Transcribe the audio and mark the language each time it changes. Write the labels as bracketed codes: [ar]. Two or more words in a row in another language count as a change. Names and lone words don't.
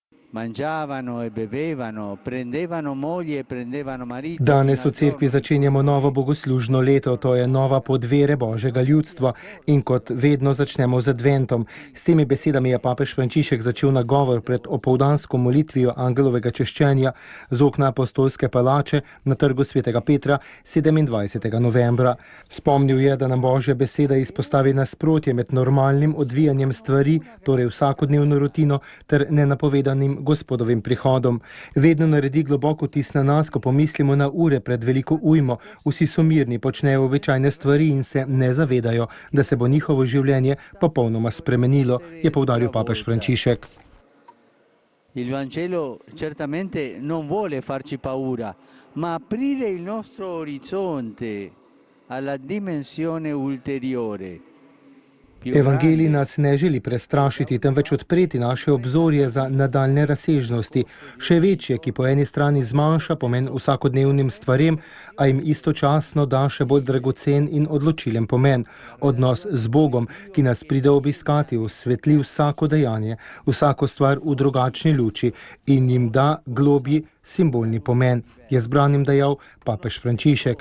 [it] mangiavano e bevevano, prendevano moglie e prendevano marito. [sl] Danes v cerkvi začenjamo novo bogoslužno leto, to je nova pot vere Božjega ljudstva in kot vedno začnemo z adventom. S temi besedami je papež Frančišek začel nagovor pred opoldansko molitvijo angelovega češčenja z okna apostolske palače na trgu svetega Petra 27. novembra. Spomnil je, da nam Božja beseda izpostavi nasprotje med normalnim odvijanjem stvari, torej vsakodnevno rutino, ter nenapovedanim Gospodovim prihodom. Vedno naredi globoko vtis na nas, ko pomislimo na ure pred veliko ujmo. Vsi so mirni, počnejo običajne stvari in se ne zavedajo, da se bo njihovo življenje popolnoma spremenilo, je poudaril papež Frančišek. [it] Il Vangelo certamente non vuole farci paura, ma aprire il nostro orizzonte alla dimensione ulteriore. [sl] Evangelij nas ne želi prestrašiti, temveč odpreti naše obzorje za nadaljne razsežnosti, še večje, ki po eni strani zmanjša pomen vsakodnevnim stvarem, a jim istočasno da še bolj dragocen in odločilen pomen. Odnos z Bogom, ki nas pride obiskati, osvetli vsako dejanje, vsako stvar v drugačni luči in jim da globji simbolni pomen, je zbranim dejal papež Frančišek.